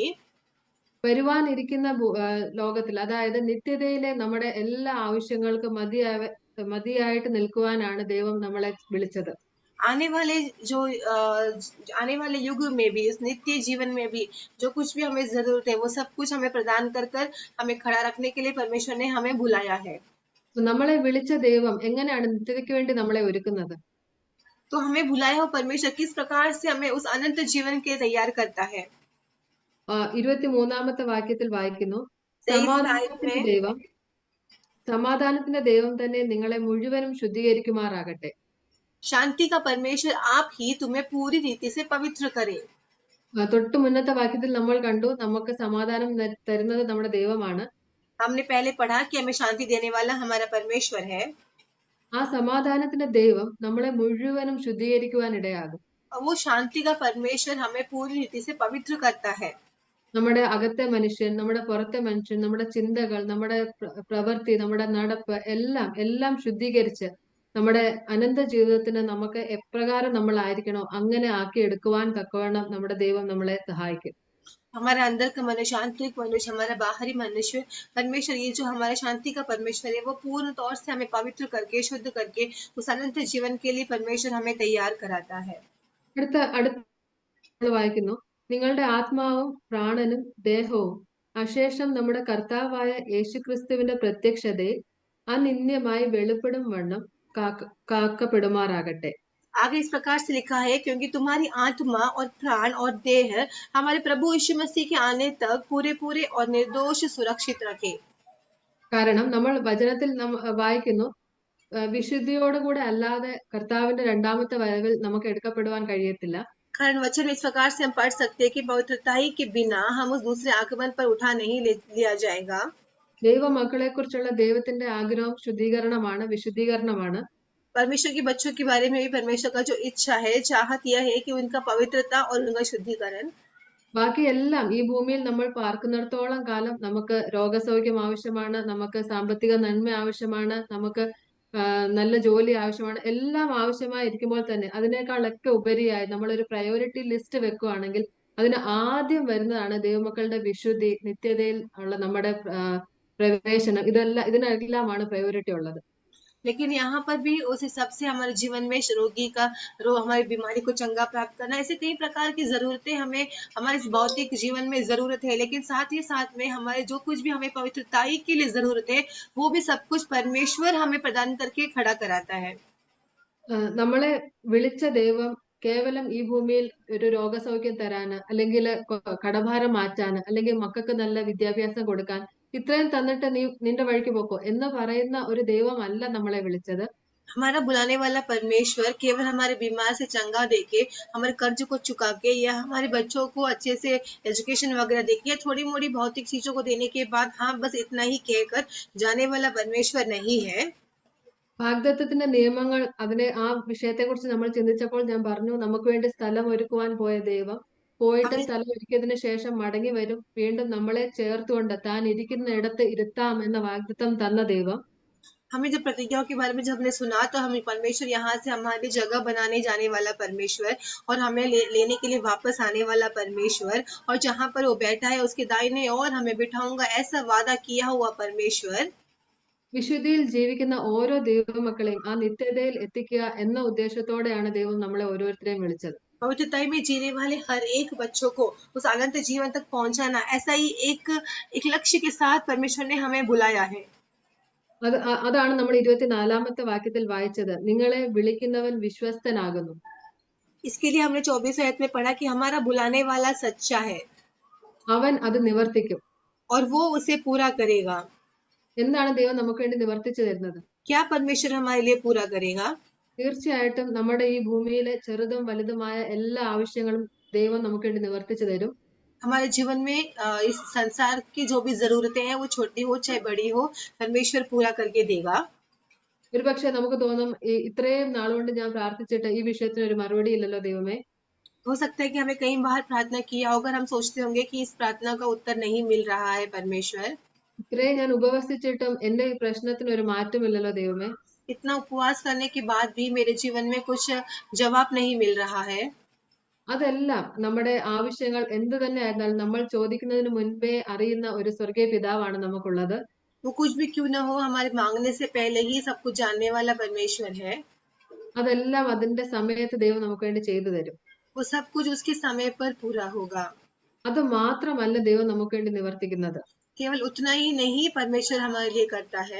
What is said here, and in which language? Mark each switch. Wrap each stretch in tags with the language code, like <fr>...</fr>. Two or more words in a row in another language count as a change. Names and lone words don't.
<ml>വരുവാനിരിക്കുന്ന ലോകത്തിൽ, അതായത് നിത്യതയിലെ നമ്മുടെ എല്ലാ ആവശ്യങ്ങൾക്കും മതിയായിട്ട് നിൽക്കുവാനാണ് ദൈവം നമ്മളെ വിളിച്ചത്.</ml> <hi>आने वाले युग में भी, इस नित्य जीवन में भी जो कुछ भी हमें जरूरत है वो सब कुछ हमें प्रदान कर हमें खड़ा रखने के लिए परमेश्वर ने हमें बुलाया है.</hi> <ml>നമ്മളെ വിളിച്ച ദൈവം എങ്ങനെയാണ് നിത്യതയ്ക്ക് വേണ്ടി നമ്മളെ ഒരുക്കുന്നത്?</ml> <hi>तो हमें बुलाया हुआ परमेश्वर किस प्रकार से हमें उस अनंत जीवन के तैयार करता है.</hi> <ml>23-ാമത്തെ വാക്യത്തിൽ വായിക്കുന്നു, 23 സമാധാനത്തിന്റെ ദൈവം തന്നെ നിങ്ങളെ മുഴുവനും ശുദ്ധീകരിക്കുമാറാകട്ടെ.</ml> <hi>शांति का परमेश्वर आप ही तुम्हें पूरी रीति से पवित्र करे.</hi> <ml>തൊട്ട് മുന്നത്തെ വാക്യത്തിൽ നമ്മൾ കണ്ടു, നമുക്ക് സമാധാനം തരുന്നത് നമ്മുടെ ദൈവമാണ്.</ml> <hi>हमने पहले पढ़ा कि हमें शांति देने वाला हमारा परमेश्वर है.</hi> <ml>ആ സമാധാനത്തിന്റെ ദൈവം നമ്മളെ മുഴുവനും ശുദ്ധീകരിക്കുവാൻ ഇടയാകും.</ml> <hi>और वो शांति का परमेश्वर हमें पूरी रीति से पवित्र करता है।</hi> <ml>നമ്മുടെ അകത്തെ മനുഷ്യൻ, നമ്മുടെ പുറത്തെ മനുഷ്യൻ, നമ്മുടെ ചിന്തകൾ, നമ്മുടെ പ്രവൃത്തി, നമ്മുടെ നടപ്പ് എല്ലാം എല്ലാം ശുദ്ധീകരിച്ച് നമ്മുടെ അനന്ത ജീവിതത്തിന് നമുക്ക് എപ്രകാരം നമ്മളായിരിക്കണോ അങ്ങനെ ആക്കി എടുക്കുവാൻ തക്കവണ്ണം നമ്മുടെ ദൈവം നമ്മളെ സഹായിക്കും.</ml> <hi>हमारा अंदर का मनुष्य, आंतरिक मनुष्य, हमारा बाहरी मनुष्य, परमेश्वर ये जो हमारा शांति का परमेश्वर है वो पूर्ण तौर से हमें पवित्र करके, शुद्ध करके उस अनंत जीवन के लिए परमेश्वर हमें तैयार कराता है।</hi> <ml>അടുത്ത വായിക്കുന്നു, നിങ്ങളുടെ ആത്മാവും പ്രാണനും ദേഹവും അശേഷം നമ്മുടെ കർത്താവായ യേശുക്രിസ്തുവിന്റെ പ്രത്യക്ഷതയിൽ അനിന്യമായി വെളിപ്പെടും വണ്ണം കാക്കപ്പെടുമാറാകട്ടെ.</ml> <hi>आगे इस प्रकार से लिखा है, क्योंकि तुम्हारी आत्मा और प्राण और देह हमारे प्रभु यीशु मसीह के आने तक पूरे पूरे और निर्दोष सुरक्षित रखे।</hi> <ml>കാരണം നമ്മൾ വചനത്തിൽ വായിക്കുന്നു, വിശുദ്ധിയോടുകൂടെ അല്ലാതെ കർത്താവിന്റെ രണ്ടാമത്തെ വരവിൽ നമുക്ക് എടുക്കപ്പെടുവാൻ കഴിയത്തില്ല.</ml> <hi>कारण वचन में इस प्रकार से हम पढ़ सकते हैं कि पवित्रताई के बिना हम उस दूसरे आगमन पर उठा नहीं लिया जाएगा।</hi> <ml>ദൈവമക്കളെ കുറിച്ചുള്ള ദൈവത്തിന്റെ ആഗ്രഹം ശുദ്ധീകരണമാണ്, വിശുദ്ധീകരണമാണ്.</ml> <hi>परमेश्वर के बच्चों के बारे में भी परमेश्वर का जो इच्छा है, चाहत यह है कि उनका पवित्रता और उनका शुद्धिकरण।</hi> <ml>ബാക്കിയെല്ലാം ഈ ഭൂമിയിൽ നമ്മൾ പാർക്കുന്നിടത്തോളം കാലം നമുക്ക് രോഗസൗഖ്യം ആവശ്യമാണ്, നമുക്ക് സാമ്പത്തിക നന്മ ആവശ്യമാണ്, നമുക്ക് നല്ല ജോലി ആവശ്യമാണ്. എല്ലാം ആവശ്യമായിരിക്കുമ്പോൾ തന്നെ അതിനേക്കാളൊക്കെ ഉപരിയായി നമ്മളൊരു</ml> <en>priority list</en> <ml>വെക്കുകയാണെങ്കിൽ അതിന് ആദ്യം വരുന്നതാണ് ദൈവമക്കളുടെ വിശുദ്ധി, നിത്യതയിൽ ഉള്ള നമ്മുടെ പ്രവേശനം. ഇതിനെല്ലാമാണ് പ്രയോറിറ്റി ഉള്ളത്.</ml> <hi>लेकिन यहाँ पर भी उस हिसाब से हमारे जीवन में हमारी बीमारी को चंगा प्राप्त करना, ऐसे कई प्रकार की जरूरतें हमें हमारे भौतिक जीवन में जरूरत है। लेकिन साथ ही साथ में हमारे जो कुछ भी हमें पवित्रताई के लिए जरूरत है वो भी सब कुछ परमेश्वर हमें प्रदान करके खड़ा कराता है।</hi> <ml>നമ്മളെ വിളിച്ച ദൈവം കേവലം ഈ ഭൂമിയിൽ ഒരു രോഗസൗഖ്യം തരാന്, അല്ലെങ്കിൽ കടഭാരം മാറ്റാന്, അല്ലെങ്കിൽ മക്കൾക്ക് നല്ല വിദ്യാഭ്യാസം കൊടുക്കാൻ, ഇത്രയും തന്നിട്ട് നിന്റെ വഴിക്ക് പോക്കോ എന്ന് പറയുന്ന ഒരു ദൈവമല്ല നമ്മളെ വിളിച്ചത്.</ml> <hi>हमारा बुलाने वाला परमेश्वर केवल हमारे बीमार से चंगा देके, हमारे कर्ज को चुका के, या हमारे बच्चों को अच्छे से एजुकेशन वगैरह देके, या थोड़ी मोड़ी भौतिक चीजों को देने के बाद हाँ बस इतना ही कहकर जाने वाला परमेश्वर नहीं है।</hi> <ml>വാഗ്ദത്തത്തിന്റെ നിയമങ്ങൾ, ആ വിഷയത്തെ കുറിച്ച് നമ്മൾ ചിന്തിച്ചപ്പോൾ ഞാൻ പറഞ്ഞു, നമുക്ക് വേണ്ടി സ്ഥലം ഒരുക്കുവാൻ പോയ ദൈവം പോയിട്ട് സ്ഥലം ഒരുക്കിയതിനു ശേഷം മടങ്ങി വരും, വീണ്ടും നമ്മളെ ചേർത്തുകൊണ്ട് താൻ ഇരിക്കുന്ന ഇടത്ത് ഇരുത്താം എന്ന വാഗ്ദത്തം തന്ന ദൈവം.</ml> <hi>हमें जब प्रतिज्ञाओं के बारे में जब हमने सुना तो हमें परमेश्वर यहाँ से हमारी जगह बनाने जाने वाला परमेश्वर, और हमें लेने के लिए वापस आने वाला परमेश्वर, और जहाँ पर वो बैठा है उसके दाहिने और हमें बिठाऊंगा ऐसा वादा किया हुआ परमेश्वर।</hi> <ml>വിശുദ്ധിയിൽ ജീവിക്കുന്ന ഓരോ ദൈവമക്കളെയും ആ നിത്യതയിൽ എത്തിക്കുക എന്ന ഉദ്ദേശത്തോടെയാണ് ദൈവം നമ്മളെ ഓരോരുത്തരെയും വിളിച്ചത്.</ml> <hi>पवित्रता में जीने वाले हर एक बच्चों को उस अनंत जीवन तक पहुंचाना, ऐसा ही एक लक्ष्य के साथ परमेश्वर ने हमें बुलाया है।</hi> <ml>അതാണ് നമ്മൾ 24ാമത്തെ വാക്യത്തിൽ വായിച്ചത്, നിങ്ങളെ വിളിക്കുന്നവൻ വിശ്വസ്തനാകുന്നു.</ml> <hi>इसके लिए हमने 24 आयत में पढ़ा कि हमारा बुलाने वाला सच्चा है,</hi> <ml>അവൻ അത് നിവർത്തിക്കും,</ml> <hi>और वो उसे पूरा करेगा।</hi> <ml>എന്താണ് ദൈവം നമുക്ക് വേണ്ടി നിവർത്തിച്ചു തരുന്നത്?</ml> <hi>क्या परमेश्वर हमारे लिए पूरा करेगा?</hi> <ml>തീർച്ചയായിട്ടും നമ്മുടെ ഈ ഭൂമിയിലെ ചെറുതും വലുതുമായ എല്ലാ ആവശ്യങ്ങളും ദൈവം നമുക്ക് വേണ്ടി നിവർത്തിച്ചു തരും.</ml> <hi>हमारे जीवन में इस संसार की जो भी जरूरतें हैं, वो छोटी हो चाहे बड़ी हो, परमेश्वर पूरा करके देगा।</hi> <ml>ഒരുപക്ഷെ നമുക്ക് തോന്നും, ഇത്രയും നാളുകൊണ്ട് ഞാൻ പ്രാർത്ഥിച്ചിട്ട് ഈ വിഷയത്തിന് ഒരു മറുപടി ഇല്ലല്ലോ ദൈവമേ.</ml> <hi>हो सकता है कि हमें कई बार प्रार्थना किया होगा, हम सोचते होंगे कि इस प्रार्थना का उत्तर नहीं मिल रहा है परमेश्वर।</hi> <ml>ഇത്രയും ഞാൻ ഉപവസിച്ചിട്ടും എന്റെ ഈ പ്രശ്നത്തിന് ഒരു മാറ്റമില്ലല്ലോ ദൈവമേ.</ml> <hi>इतना उपवास करने के बाद भी मेरे जीवन में कुछ जवाब नहीं मिल रहा है।</hi> <ml>അതെല്ലാം നമ്മുടെ ആവശ്യങ്ങൾ എന്ത് തന്നെ ആയിരുന്നാലും നമ്മൾ ചോദിക്കുന്നതിന് മുൻപേ അറിയുന്ന ഒരു സ്വർഗീയ പിതാവാണ് നമുക്കുള്ളത്.</ml> <hi>वो कुछ भी क्यों ना हो, हमारे मांगने से पहले ही सब कुछ जानने वाला परमेश्वर है।</hi> <ml>അതെല്ലാം അതിന്റെ സമയത്ത് ദൈവം നമുക്ക് വേണ്ടി ചെയ്തു തരും.</ml> <hi>वो सब कुछ उसके समय पर पूरा होगा।</hi> <ml>അത് മാത്രമല്ല ദൈവം നമുക്ക് വേണ്ടി നിവർത്തിക്കുന്നത്.</ml> <hi>केवल उतना ही नहीं परमेश्वर हमारे लिए करता है।</hi>